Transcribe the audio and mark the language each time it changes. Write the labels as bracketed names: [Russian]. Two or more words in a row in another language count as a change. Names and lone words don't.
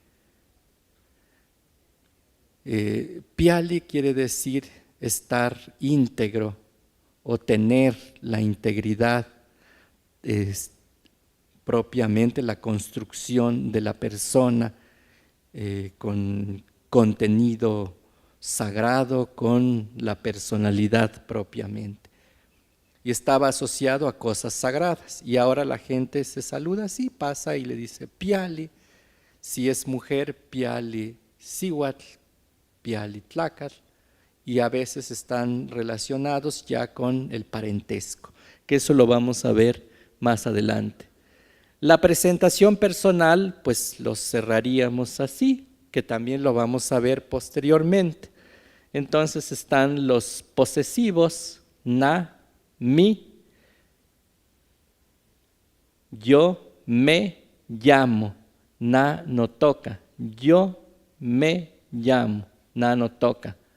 [Spanish] Piali quiere decir estar íntegro o tener la integridad, propiamente la construcción de la persona con contenido sagrado, con la personalidad propiamente. Y estaba asociado a cosas sagradas. Y ahora la gente se saluda así, pasa y le dice piali. Si es mujer, [Nahuatl languages] piali sihuatl, piali tlacat. [Spanish] Y a veces están relacionados ya con el parentesco, que eso lo vamos a ver más adelante. La presentación personal, pues lo cerraríamos así, que también lo vamos a ver posteriormente. Entonces están los posesivos, na, mi, yo me llamo, [Nahuatl languages] na no toca, [Spanish] yo me llamo, [Nahuatl languages] na no toca,